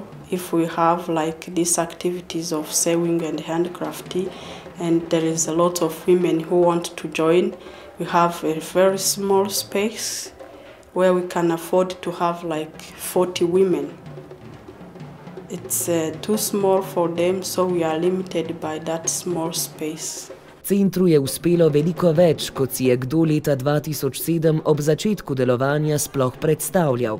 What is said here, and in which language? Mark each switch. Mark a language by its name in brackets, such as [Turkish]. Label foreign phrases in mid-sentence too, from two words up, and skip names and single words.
[English] If we have like these activities of sewing and handcrafting, and there is a lot of women who want to join, we have a very small space where we can afford to have like 40 women. It's too small for them, so we are limited by that small space. [Slovenian] Centru je uspelo veliko več, kot si je kdo leta 2007 ob začetku delovanja sploh predstavljal.